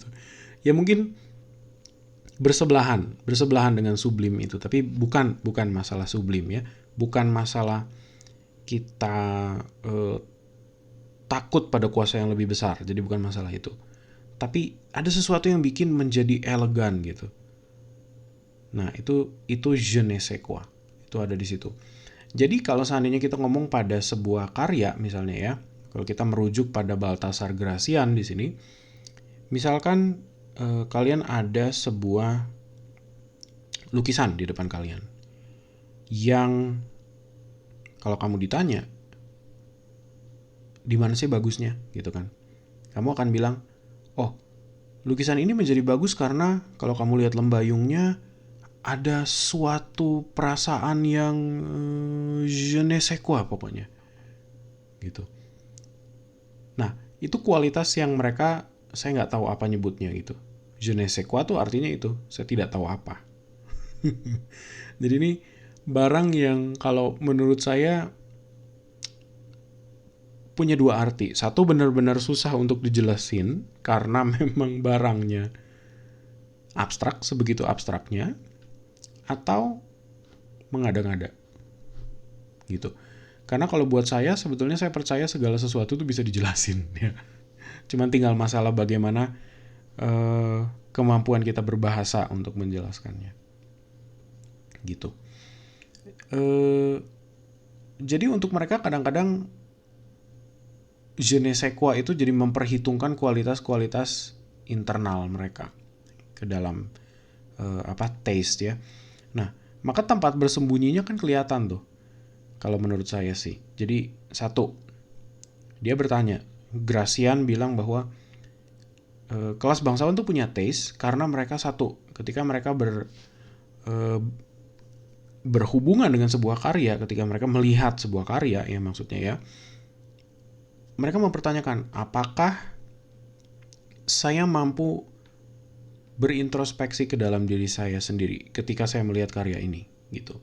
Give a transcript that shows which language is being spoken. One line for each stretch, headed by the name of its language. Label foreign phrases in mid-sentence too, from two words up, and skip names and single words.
Indonesian: Ya mungkin bersebelahan dengan sublim itu, tapi bukan masalah sublim ya. Bukan masalah kita takut pada kuasa yang lebih besar. Jadi bukan masalah itu. Tapi ada sesuatu yang bikin menjadi elegan gitu. Nah, itu
French: je ne sais quoi.
Indonesian: Itu ada di situ. Jadi kalau seandainya kita ngomong pada sebuah karya misalnya ya, kalau kita merujuk pada Baltasar Gracian di sini, misalkan kalian ada sebuah lukisan di depan kalian yang kalau kamu ditanya di mana sih bagusnya gitu kan, kamu akan bilang, oh, lukisan ini menjadi bagus karena kalau kamu lihat lembayungnya ada suatu perasaan yang
French: je ne sais quoi
Indonesian: pokoknya gitu. Nah, itu kualitas yang mereka, saya nggak tahu apa nyebutnya gitu.
French: Je ne sais quoi
Indonesian: tuh artinya itu, saya tidak tahu apa. Jadi ini barang yang kalau menurut saya punya dua arti. Satu, benar-benar susah untuk dijelasin karena memang barangnya abstrak, sebegitu abstraknya, atau mengada-ngada gitu. Karena kalau buat saya, sebetulnya saya percaya segala sesuatu itu bisa dijelasin ya. Cuman tinggal masalah bagaimana kemampuan kita berbahasa untuk menjelaskannya gitu. Jadi untuk mereka kadang-kadang
French: je ne sais quoi
Indonesian: itu jadi memperhitungkan kualitas-kualitas internal mereka ke dalam taste ya. Nah, maka tempat bersembunyinya kan kelihatan tuh. Kalau menurut saya sih. Jadi satu, dia bertanya, Gracian bilang bahwa kelas bangsawan tuh punya taste karena mereka satu, ketika mereka berhubungan dengan sebuah karya, ketika mereka melihat sebuah karya ya maksudnya ya, mereka mempertanyakan apakah saya mampu berintrospeksi ke dalam diri saya sendiri ketika saya melihat karya ini gitu.